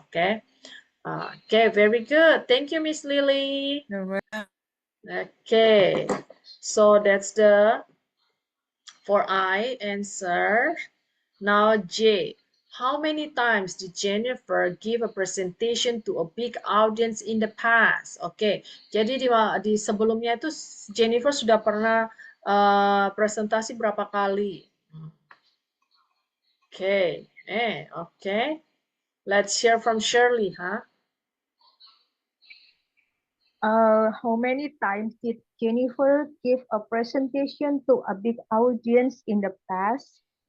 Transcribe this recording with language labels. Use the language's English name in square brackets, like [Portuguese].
[English] Okay. Okay, very good. Thank you, Miss Lily. You're welcome. Okay, so that's the for I answer. Now J. How many times did Jennifer give a presentation to a big audience in the past? [Indonesian] Oke, jadi di sebelumnya itu Jennifer sudah pernah presentasi berapa kali? Oke, oke. [English] Let's hear from Shirley, huh? How many times did Jennifer give a presentation to a big audience in the past?